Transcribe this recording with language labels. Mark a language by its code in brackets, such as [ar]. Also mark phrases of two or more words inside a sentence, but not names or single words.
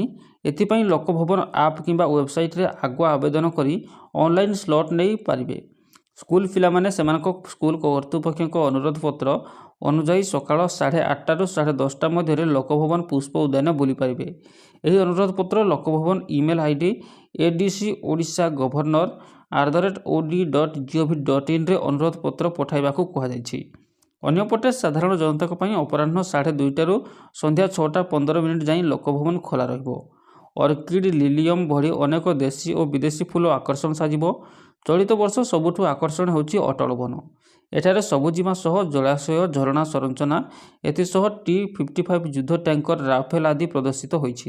[or] ଏଥିପାଇଁ ଲୋକଭବନ ଆପ୍ କିମ୍ବା ୱେବସାଇଟ୍ରେ ଆଗୁଆ ଆବେଦନ କରି [en] online slot [or] ନେଇ ପାରିବେ। ସ୍କୁଲ ପିଲାମାନେ ସେମାନଙ୍କ ସ୍କୁଲ କର୍ତ୍ତୃପକ୍ଷଙ୍କ ଅନୁରୋଧ ପତ୍ର ଅନୁଯାୟୀ ସକାଳ 8:30ରୁ 10:30 ମଧ୍ୟରେ ଲୋକଭବନ ପୁଷ୍ପ ଉଦ୍ୟାନ ବୁଲିପାରିବେ। ଏହି ଅନୁରୋଧ ପତ୍ର ଲୋକଭବନ [en] email ID [or] adc@odisa.gov.in ରେ ଅନୁରୋଧ ପତ୍ର ପଠାଇବାକୁ କୁହାଯାଇଛି। ଅନ୍ୟପଟେ ସାଧାରଣ ଜନତାଙ୍କ ପାଇଁ ଅପରାହ୍ନ 2:30ରୁ ସନ୍ଧ୍ୟା 6:15 ଯାଏଁ ଲୋକଭବନ ଖୋଲା ରହିବ। ଅର୍କିଡ୍, ଲିଲିୟମ୍ ଭଳି ଅନେକ ଦେଶୀ ଓ ବିଦେଶୀ ଫୁଲ ଆକର୍ଷଣ ସାଜିବ। ଚଳିତ ବର୍ଷ ସବୁଠୁ ଆକର୍ଷଣ ହେଉଛି ଅଟଳ ବନ। ଏଠାରେ ସବୁଜିମା ସହ ଜଳାଶୟ, ଝରଣା ସଂରଚନା, ଏଥିସହ T-55 ଯୁଦ୍ଧ ଟ୍ୟାଙ୍କର ରାଫେଲ ଆଦି ପ୍ରଦର୍ଶିତ ହୋଇଛି।